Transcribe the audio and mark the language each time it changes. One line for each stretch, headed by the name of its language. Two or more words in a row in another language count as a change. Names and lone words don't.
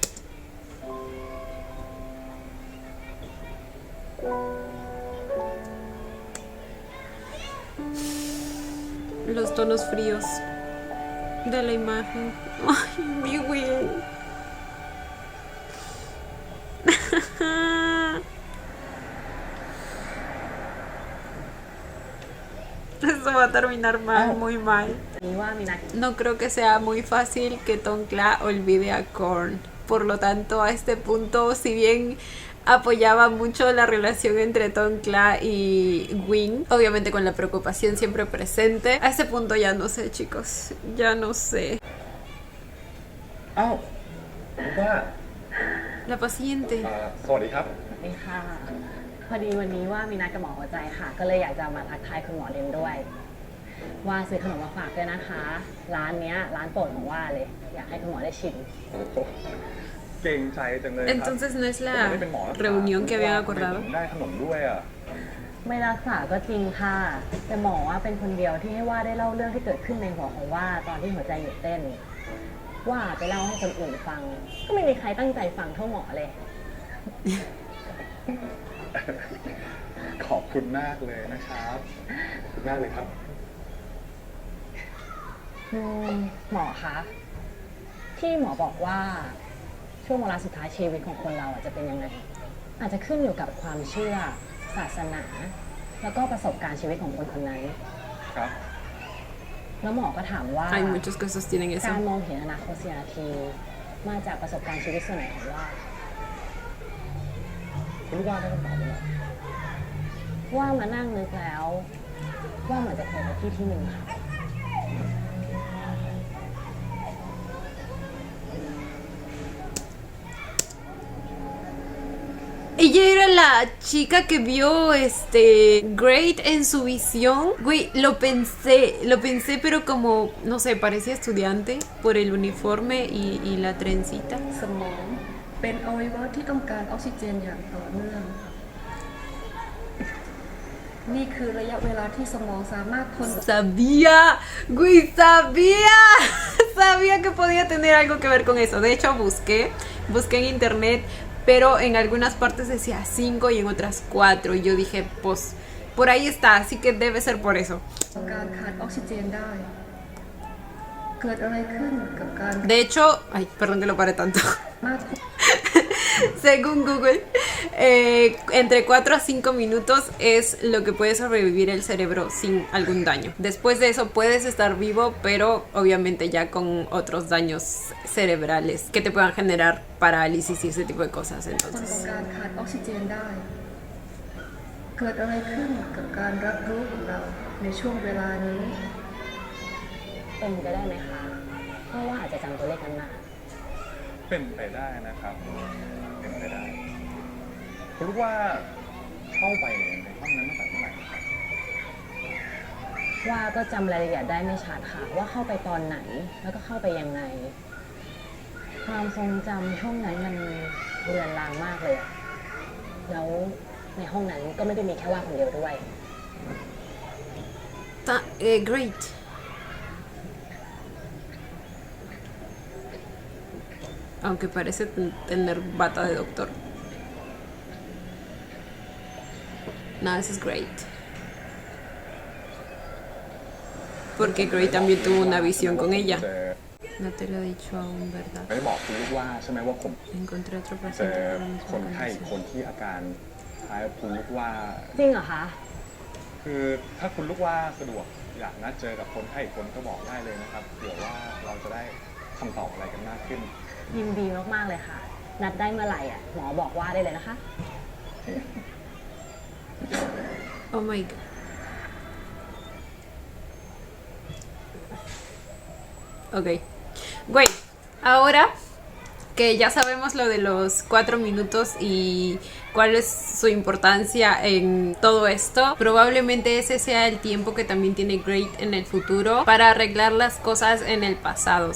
Spanish: Los tonos fríos de la imagen. Ay, mi Will. Eso va a terminar mal, muy mal.
Thai: นี่ว่ามีนัด
Spanish: No creo que sea muy fácil que Tonkla olvide a Korn. Por lo tanto, a este punto, si bien apoyaba mucho la relación entre Tonkla y Wing, obviamente con la preocupación siempre presente, a este punto ya no sé, chicos. Ya no sé.
Thai: อ้าวว่า
Spanish: La paciente.
Thai: สวัสดีครับ นี่ค่ะ พอดีวันนี้ว่ามีนัดกับหมอหัวใจค่ะ ก็เลยอยากจะมาทักทายคุณหมอเรนด้วย ว่าซื้อขนมมาฝากด้วยนะคะ ร้านเนี้ยร้านโปรดของว่าเลย อยากให้คุณหมอได้ชิม โอ้โหเก่งใจจังเลยครับ
Spanish: Entonces no es
Thai: ผม
Spanish: la
Thai: ไม่ได้เป็นหมอรักษา
Spanish: reunión que habían
Thai: ทำไม
Spanish: acordado.
Thai: ผมได้ขนมด้วยอ่ะ ไม่รักษาก็จริงค่ะ แต่หมอว่าเป็นคนเดียวที่ให้ว่าได้เล่าเรื่องที่เกิดขึ้นในหัวของว่าตอนที่หัวใจหยุดเต้น ว่าไปเล่าให้คนอื่นฟัง ก็ไม่มีใครตั้งใจฟังเท่าหมอเลย ขอบคุณมากเลยนะครับขอบคุณมากเลยครับ หมอคะที่หมอบอกว่าช่วงเวลาสุดท้ายชีวิตของคนเราจะเป็นยังไง อาจจะขึ้นอยู่กับความเชื่อศาสนา แล้วก็ประสบการณ์ชีวิตของคนคนนั้น ครับ แล้วหมอก็ถามว่า
Spanish: Hay muchos que sostienen
Thai: การ
Spanish: eso.
Thai: มองเห็นอนาคต4 นาที มาจากประสบการณ์ชีวิตส่วนไหนของว่า คุณลูกว่าได้คำตอบแล้ว ว่ามานั่งนึกแล้ว ว่าเหมือนจะเคยไปที่หนึ่งค่ะ
Spanish: Ella era la chica que vio Great en su visión. Güey, lo pensé, pero como, no sé, parecía estudiante por el uniforme y la trencita.
Thai: สมองเป็นอวัยวะที่ต้องการออกซิเจนอย่างต่อเนื่อง นี่คือระยะเวลาที่สมองสามารถทน
Spanish: Sabía, güey, sabía. Sabía que podía tener algo que ver con eso. De hecho, busqué en internet, pero en algunas partes decía 5 y en otras 4. Y yo dije, pues, por ahí está, así que debe ser por eso.
Thai: การขาดออกซิเจนได้ เกิดอะไรขึ้นกับการ
Spanish: De hecho, ay, perdón que lo pare tanto.
Thai: มาก
Spanish: Según Google, entre 4 a 5 minutos es lo que puede sobrevivir el cerebro sin algún daño. Después de eso puedes estar vivo, pero obviamente ya con otros daños cerebrales que te puedan generar parálisis y ese tipo de cosas.
Thai: คนของ
Spanish: Entonces,
Thai: การขาดออกซิเจนได้ เกิดอะไรขึ้นกับการรับรู้ของเราในช่วงเวลานี้ เป็นไปได้ไหมคะ เพราะว่าอาจจะจำตัวเลขนั้นมา เป็นไปได้นะครับ เป็นไปได้ คุณลูกว่าเข้าไปในห้องนั้นตั้งแต่เมื่อไหร่ครับ ว่าก็จำรายละเอียดได้ไม่ชัดค่ะ ว่าเข้าไปตอนไหน แล้วก็เข้าไปยังไง ความทรงจำช่วงนั้นมันเรือนรางมากเลยอะแล้วในห้องนั้นก็ไม่ได้มีแค่ว่าคนเดียวด้วย
Spanish: great. Aunque parece tener bata de doctor. No, eso es great. Porque Great también tuvo una visión con ella.
Thai: เจอ
Spanish: No te lo he dicho aún, ¿verdad?
Thai: ไม่ได้บอกคุณลูกว่าใช่ไหมว่าผม
Spanish: Encontré otro
Thai: เจ
Spanish: paciente
Thai: อ
Spanish: con la
Thai: คน
Spanish: misma
Thai: ไข้อีกคน
Spanish: condición.
Thai: ที่อาการคล้ายกับคุณลูกว่า จริงเหรอคะ คือถ้าคุณลูกว่าสะดวกอยากนัดเจอกับคนไข้อีกคนก็บอกได้เลยนะครับเผื่อว่าเราจะได้คำตอบอะไรกันมากขึ้น ยินดีมากๆเลยค่ะ นัดได้เมื่อไหร่อ่ะ หมอบอกว่าได้เลยนะคะ
English: Oh my god.
Spanish: Ok. Güey, ahora que ya sabemos lo de los 4 minutos y cuál es su importancia en todo esto, probablemente ese sea el tiempo que también tiene Great en el futuro para arreglar las cosas en el pasado.